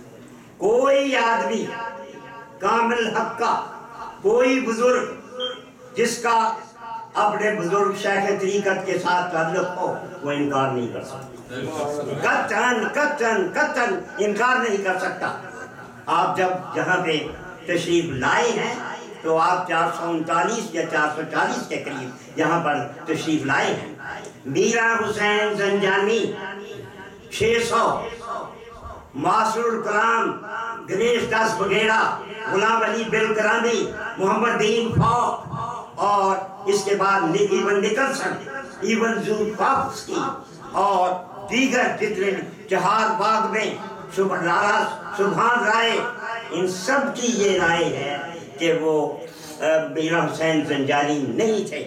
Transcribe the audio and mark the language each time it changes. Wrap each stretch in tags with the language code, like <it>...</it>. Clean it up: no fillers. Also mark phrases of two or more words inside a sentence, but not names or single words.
<ur>کوئی آدمی کامل حق کا, کوئی بزرگ جس کا اپنے بزرگ شیخ طریقت کے ساتھ تعلق ہو, وہ انکار نہیں کر سکتا. قطعاً انکار نہیں کر سکتا. آپ جب یہاں پہ تشریف لائے ہیں تو آپ 439 یا 440 کے قریب یہاں پر تشریف لائے ہیں. میرا حسین زنجانی 600, معاصر الکلام گنیش داس بگھیڑا, غلام علی بالکرامی, محمد دین فوق, اور اس کے بعد ایون نکلسن, ایون زولفافسکی اور دیگر جتنے چہار باغ میں سبحان رائے, ان سب کی یہ رائے ہے کہ وہ میرا حسین زنجانی نہیں تھے.</ur>